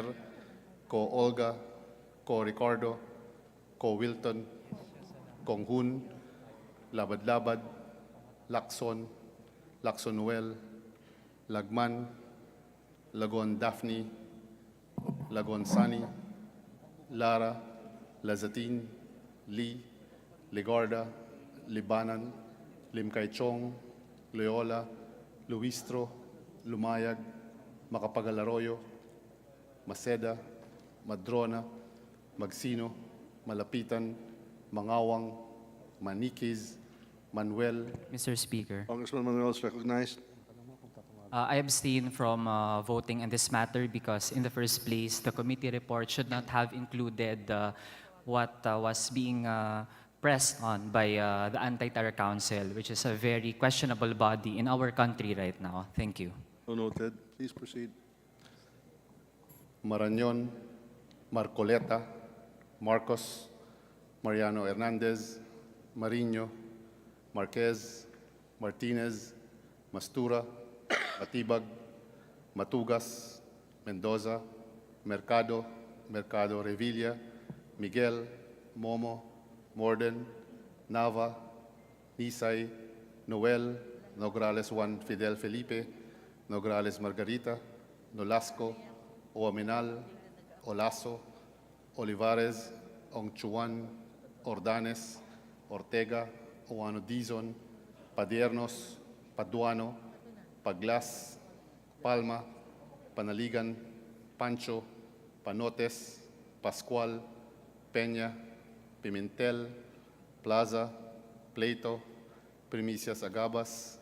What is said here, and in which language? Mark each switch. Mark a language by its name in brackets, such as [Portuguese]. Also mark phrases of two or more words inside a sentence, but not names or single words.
[English] Ko Olga, Ko Ricardo, Ko Wilton, Konghun, Labad-Labad, Lacson, Lacson Noel, Lagman, Lagon Daphne, Lagon Sani, Lara, Lazatin, Lee, Ligarda, Libanan, Limcaychong, Loyola, Luistro, Lumayag, Macapagal Arroyo, Maceda, Madrona, Magsino, Malapitan, Mangawang, Maniquez, Manuel, Mr. Speaker, Congressman Manuel is recognized. I abstain from voting in this matter because in the first place, the committee report should not have included what was being pressed on by the Anti-Terror Council, which is a very questionable body in our country right now. Thank you. So noted. Please proceed. Marañon, Marcoleta, Marcos, Mariano Hernandez, Mariño, Marquez, Martinez, Mastura, Matibag, Matugas, Mendoza, Mercado, Mercado Revilla, Miguel, Momo, Morden, Nava, Nisay, Noel, Nograles Juan Fidel Felipe, Nograles Margarita, Nolasco, Oaminal, Olaso, Olivares, Ongchuan, Ordanes, Ortega, Oano Dizon, Padiernos, Paduano, Paglas, Palma, Panaligan, Pancho, Panotes, Pascual, Peña, Pimentel, Plaza, Pleito, Primicias Agabas,